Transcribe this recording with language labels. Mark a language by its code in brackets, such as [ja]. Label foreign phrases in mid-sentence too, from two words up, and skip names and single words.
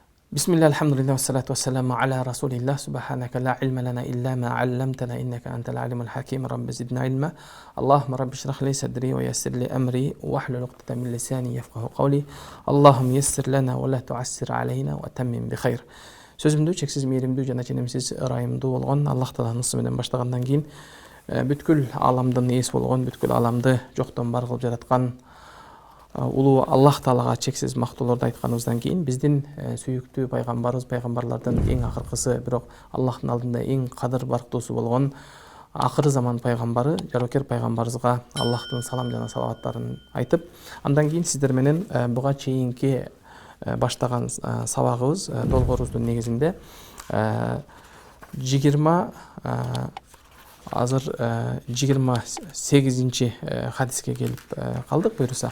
[ar] بسم الله، الحمد لله، والصلاة والسلام على رسول الله، سبحانك لا علم لنا إلا ما علمتنا إنك أنت العليم الحكيم، رب زدنا علما. اللهم رب اشرح لي صدري ويسر لي أمري واحلل عقدة من لساني يفقهوا قولي. اللهم يسر لنا ولا تعسر علينا وتمم بخير. [ky] Сөзімді чексіз мейірімді жана ченемсіз ырайымды болған Аллах Тааланын аты менен баштагандан кийин бүткүл аламдын ээси болгон, бүткүл аламды жоктон бар кылып жараткан улуу Аллах Таалага чексиз мактоолорду айтканыбыздан кийин биздин сүйүктүү пайгамбарыбыз, пайгамбарлардын эң акыркысы, бирок Аллахтын алдында эң кадыр барктуусу болгон акыры заман пайгамбары, жарокер пайгамбарыбызга Аллахтын салам жана салаваттарын айтып, андан кийин сиздер менен буга чейинки баштаган сабагыбыз, долбоорубуздун негизинде 28 хадиске келип калдык буюрса.